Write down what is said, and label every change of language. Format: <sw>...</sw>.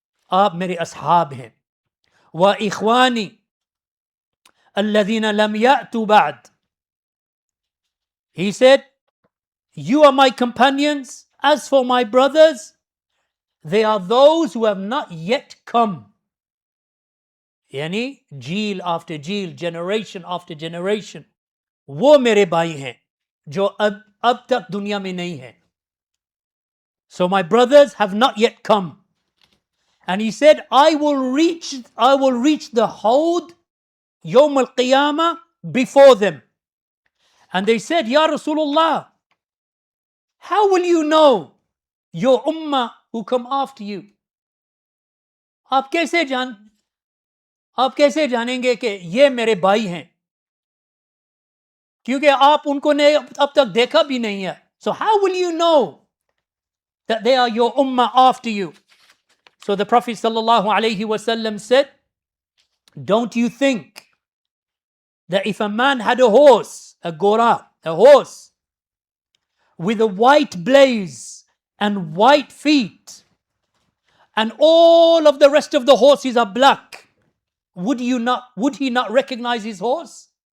<hi>Aap mere ashab hain.</hi> <ar>Wa ikhwani alladhina lam ya'tu ba'd.</ar> <en>He said, you are my companions. As for my brothers, they are those who have not yet come.</en> <hi>यानी जील after जील,</hi> <en>generation after generation,</en> <hi>वो मेरे भाई हैं जो अब तक दुनिया में नहीं है.</hi> <en>So my brothers have not yet come. And he said, I will reach the Hawd Yawm al-Qiyamah before them. And they said, Ya Rasulullah, how will you know your ummah who come after you?</en> <hi>आप कैसे जानेंगे कि ये मेरे भाई हैं, क्योंकि आप उनको ने अब तक देखा भी नहीं है.</hi> <en>So how will you know that they are your ummah after you? So the Prophet sallallahu alaihi wasallam said, don't you think that if a man had a horse, a horse with a white blaze and white feet, and all of the rest of the horses are black, would he not recognize his horse?</en>